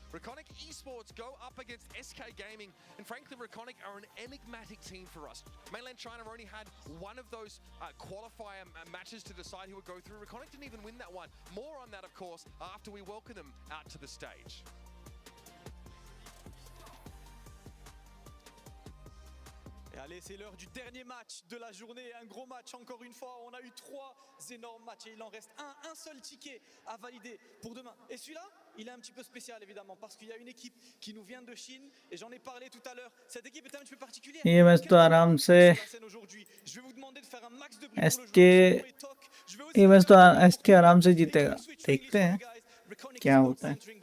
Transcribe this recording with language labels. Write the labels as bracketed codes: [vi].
[en] Reconic Esports go up against SK Gaming, and frankly, Reconic are an enigmatic team for us. Mainland China only had one of those qualifier matches to decide who would go through. Reconic didn't even win that one. More on that, of course, after we welcome them out to the stage. [fr] Et allez, c'est l'heure du dernier match de la journée. Un gros match encore une fois. On a eu 3 énormes matchs et il en reste un seul ticket à valider pour demain. Et celui-là, il est un petit peu spécial évidemment parce qu'il y a une équipe qui nous vient de Chine et j'en ai parlé tout à l'heure. Cette équipe est un petit peu particulière. [hi] ये match तो आराम से [fr] Je vais vous demander de faire un max de bruit pour le [hi] SK ये match तो SK आराम से जीतेगा. देखते हैं क्या होता है.